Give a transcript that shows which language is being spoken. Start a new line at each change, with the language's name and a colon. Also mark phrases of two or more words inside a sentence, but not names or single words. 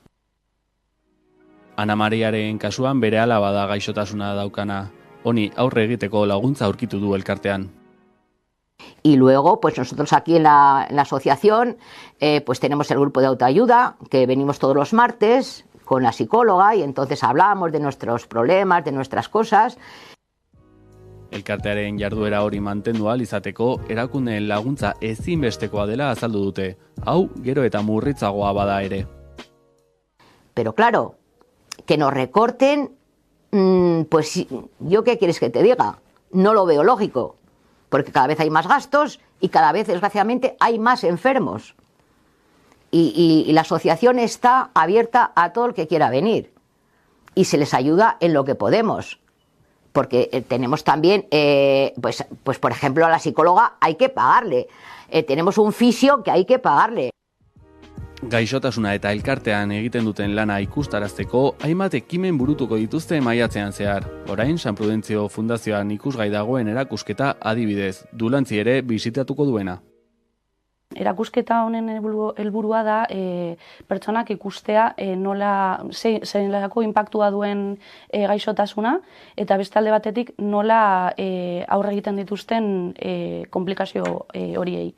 Basque: Ana Mariaren kasuan bere alaba da gaixotasuna daukana. Honi aurre egiteko laguntza aurkitu du elkartean.
Spanish: Y luego, pues nosotros aquí en la asociación, pues tenemos el grupo de autoayuda, que venimos todos los martes con la psicóloga y entonces hablamos de nuestros problemas, de nuestras cosas.
Basque: Elkartearen jarduera hori mantendu ahal izateko, erakundeen laguntza ezinbestekoa dela azaldu dute. Hau, gero eta murritzagoa bada ere.
Spanish: Pero claro, que nos recorten, pues yo qué quieres que te diga, no lo veo lógico, porque cada vez hay más gastos y cada vez, desgraciadamente, hay más enfermos. Y la asociación está abierta a todo el que quiera venir y se les ayuda en lo que podemos. Porque tenemos también, pues por ejemplo, a la psicóloga hay que pagarle. Tenemos un fisio que hay que pagarle.
Basque: Gaixotasuna eta elkartean egiten duten lana ikustarazteko, hainbat ekimen burutuko dituzte maiatzean zehar. Orain, San Prudentzio Fundazioan ikusgai dagoen erakusketa adibidez, Dulantzi ere bisitatuko duena. Erakusketa honen helburua da pertsonak ikustea zelako inpaktua duen gaixotasuna eta bestalde batetik nola aurre egiten dituzten konplikazio horiei.